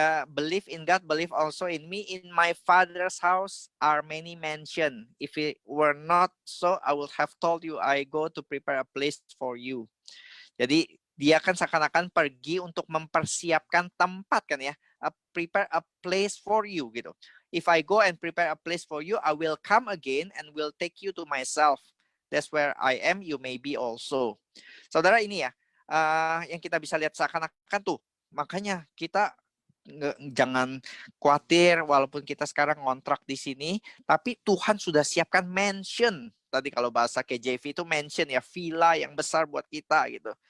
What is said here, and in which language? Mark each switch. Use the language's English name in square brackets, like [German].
[English] Believe in God, believe also in me. In my Father's house are many mansions. If it were not so, I would have told you I go to prepare a place for you. [Indonesian] Jadi dia kan seakan-akan pergi untuk mempersiapkan tempat kan ya. [English] Prepare a place for you gitu. If I go and prepare a place for you, I will come again and will take you to myself. That's where I am, you may be also. [Indonesian] Saudara ini ya, yang kita bisa lihat seakan-akan tuh. Makanya kita jangan khawatir walaupun kita sekarang ngontrak di sini, tapi Tuhan sudah siapkan mansion. Tadi kalau bahasa KJV itu mansion ya, villa yang besar buat kita gitu.